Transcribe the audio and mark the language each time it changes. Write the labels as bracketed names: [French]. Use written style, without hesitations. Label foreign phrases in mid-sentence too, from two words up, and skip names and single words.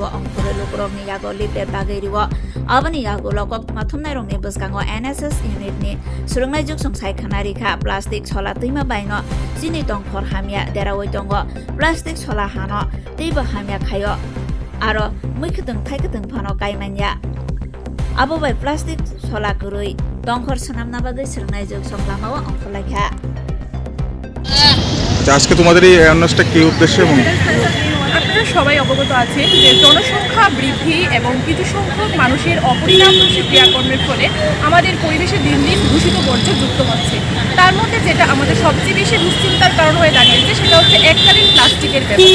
[Kok Borok] ongkhore lukrong ni yago leaflet bagai riwo abani yago lokok mathumnai rongni buskango NSS unit ni surungnai juk song saikhana rikha plastic sola tuima baino chini tongkhor hamya derawoi tongo plastic sola hano teibo hamya khayo aro muikhutung thaikhutung phano kaimanya abo bai plastic sola kurui tongkhor sanamna bagai surungnai juk song lamawa ongkholakha [Bangla] আজকে তোমাদের এই অ্যাওয়ারনেসটা কি উদ্দেশ্যে এবং আপনারা সবাই অবগত আছেন যে জনসংখ্যা বৃদ্ধি এবং কিছু সংখ্যক মানুষের অপরিণামদর্শী ক্রিয়াকর্মের ফলে আমাদের পরিবেশে দিন দিন দূষিত বর্জ্য যুক্ত হচ্ছে। তার মধ্যে যেটা আমাদের সবচেয়ে বেশি দুশ্চিন্তার কারণ হয়ে দাঁড়িয়েছে সেটা হচ্ছে এককালীন প্লাস্টিকের ব্যবহার।